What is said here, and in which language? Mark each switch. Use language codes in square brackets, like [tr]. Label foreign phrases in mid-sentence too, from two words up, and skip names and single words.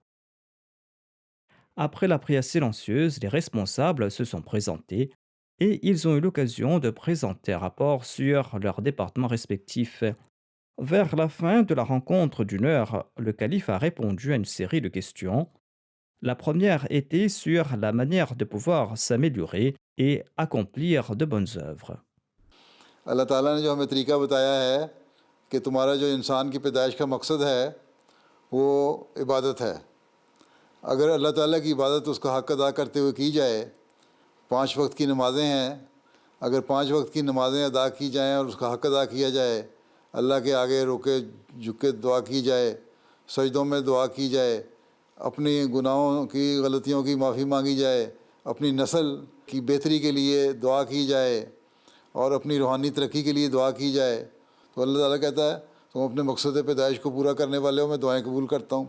[fr] Après la prière silencieuse, les responsables se sont présentés et ils ont eu l'occasion de présenter un rapport sur leurs départements respectifs. Vers la fin de la rencontre d'une heure, le calife a répondu à une série de questions. La première était sur la manière de pouvoir s'améliorer et accomplir de bonnes œuvres. [ur] اللہ تعالیٰ نے جو ہمیں طریقہ بتایا ہے کہ تمہارا جو انسان کی پیدائش کا مقصد ہے وہ عبادت ہے. اگر اللہ تعالیٰ کی عبادت اس کا حق ادا کرتے ہوئے کی جائے، 5 وقت کی نمازیں ہیں، اگر 5 وقت کی نمازیں ادا کی جائیں اور اس کا حق ادا کیا جائے، اللہ کے آگے روکے جھک کے دعا کی جائے، سجدوں میں دعا کی جائے، اپنی گناہوں کی غلطیوں کی معافی مانگی جائے، اپنی نسل کی بہتری کے لیے دعا کی جائے اور اپنی روحانی ترقی کے لیے دعا کی جائے، تو اللہ تعالیٰ کہتا ہے تم اپنے مقصد پیدائش کو پورا کرنے والے ہو، میں دعائیں قبول کرتا ہوں.